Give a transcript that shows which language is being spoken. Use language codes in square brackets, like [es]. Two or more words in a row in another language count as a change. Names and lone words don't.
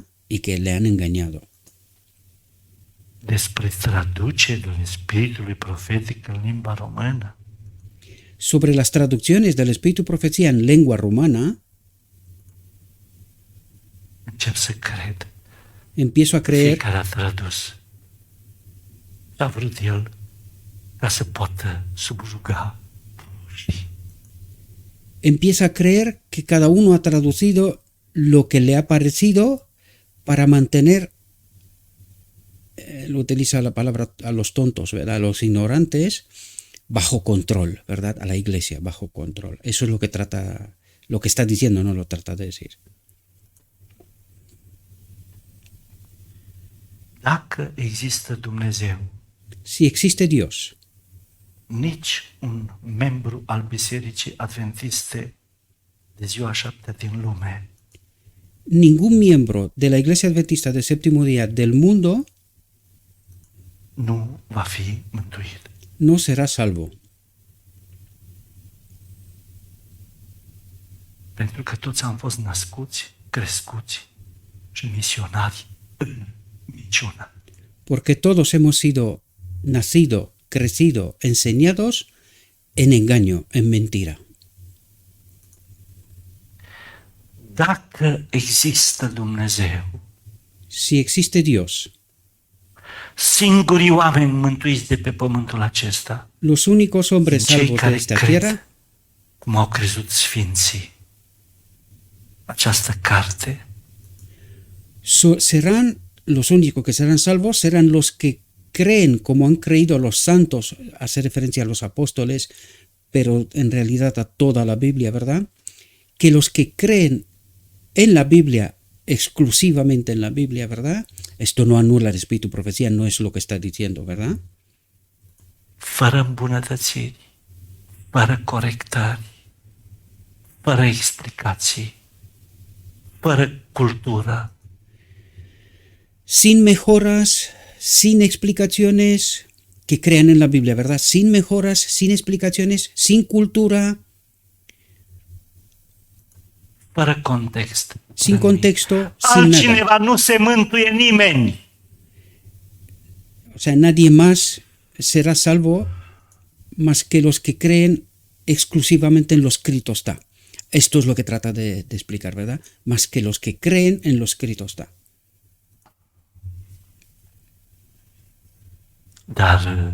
[es] Y que le han engañado. [ro] Despre traducerile spiritului profetic în limba română. [es] Sobre las traducciones del Espíritu Profecía en lengua rumana, [ro] Încep să cred. [es] empiezo a creer [ro] Fiecare a tradus ce a vrut el ca să poată subjuga și [es] empieza a creer que cada uno ha traducido lo que le ha parecido para mantener, él utiliza la palabra a los tontos, ¿verdad? A los ignorantes, bajo control, ¿verdad? A la iglesia, bajo control. Eso es lo que trata, lo que está diciendo, no lo trata de decir. [ro] dacă există Dumnezeu, [es] Si existe Dios, [ro] nici un membru al Bisericii Adventiste de Ziua Șaptea din lume [es] ningún miembro de la Iglesia Adventista del Séptimo Día del mundo [ro] nu va fi mântuit. [es] no será salvo. [ro] Pentru că toți am fost născuți, crescuți și misionari în minciună. [es] Porque todos hemos sido nacido, crecido, enseñados en engaño, en mentira. [ro] Dacă există Dumnezeu, [es] Si existe Dios, [ro] singurii oameni mântuiți de pe pământul acesta, [es] los únicos hombres [ro] cei [es] salvos de [ro] care [es] esta [ro] cred [es] tierra [ro] cum au crezut sfinții, această carte [es] serán los únicos que serán salvos, serán los que creen como han creído los santos, hace referencia a los apóstoles, pero en realidad a toda la Biblia, ¿verdad? Que los que creen en la Biblia, exclusivamente en la Biblia, ¿verdad? Esto no anula el espíritu profecía, no es lo que está diciendo, ¿verdad? [ro] fără îmbunătățiri, fără corectări, fără explicații, fără cultură, [es] Sin mejoras, sin explicaciones, que crean en la Biblia, ¿verdad? Sin mejoras, sin explicaciones, sin cultura, [ro] fără context. [es] sin contexto, sin nada. [ro] Altcineva nu se mântuie nimeni. [es] O sea, nadie más será salvo más que los que creen exclusivamente en lo escrito está. Esto es lo que trata de explicar, ¿verdad? Más que los que creen en lo escrito está. [ro] Dar